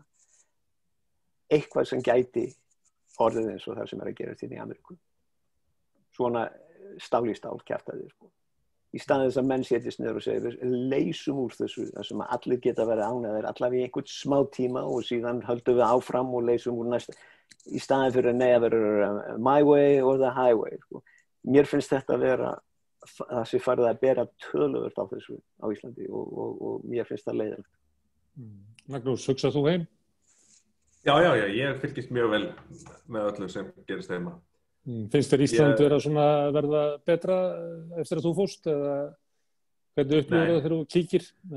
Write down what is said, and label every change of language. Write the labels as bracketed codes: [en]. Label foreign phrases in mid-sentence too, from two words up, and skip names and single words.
[is] Eitthvað sem gæti orðið eins og það sem að gerast hérna í Ameríku. Svona stál í stál kjaftaði, sko. Í staðið þess að menn setjast niður og segir, við leysum úr þessu, þar sem að allir geta verið ánægðir, allavega í einhvern smá tíma og síðan höldum við áfram og leysum úr næsta. Í staðið fyrir að vera [en] my way or the highway, [is] sko. Mér finnst þetta að vera það sem farið að bera töluvert á þessu á Íslandi og mér finnst það leiðilegt. Magnús, hugsað þú heim? Já, ég fylgist mjög vel með öllu sem gerist heima. Finnst þér Ísland verða betra eftir að þú fórst eða hvernig upplifir það þegar þú kíkir?